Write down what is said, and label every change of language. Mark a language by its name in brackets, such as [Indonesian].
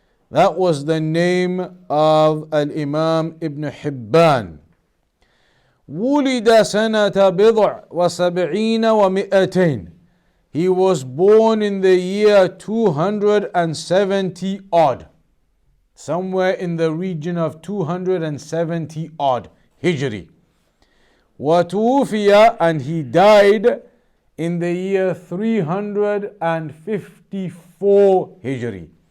[English] That was the name of Al-Imam Ibn Hibban. [Arabic] ولد سنة بضع وسبعين ومئتين. [English] He was born in the year 270 odd, somewhere in the region of 270 odd Hijri. وتوفي, and he died in the year 354 Hijri.